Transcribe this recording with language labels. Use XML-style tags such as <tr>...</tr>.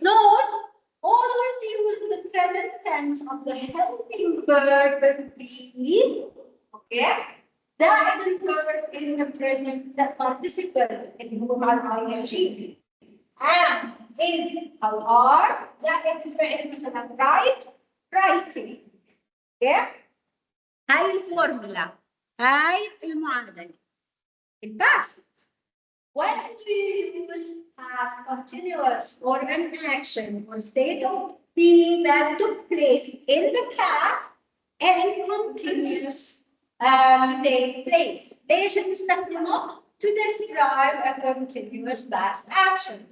<en>Note, always use the present tense of the helping verb be. Okay. That is the verb in the present, the participle</en> <ar>اللي هو مع</ar> <en>ing.</en> <ar>Am is أو are زائد الفعل مثلا writing.</ar> <en>Okay.</en> <ar>هاي الفورمولا هاي المعادلة. الباست.</ar> <en>When do you use past continuous for an action or state of being that took place in the past and continues to take place?</en> <ar>ليش بنستخدمه؟</ar> <en>To describe a continuous past action.</en>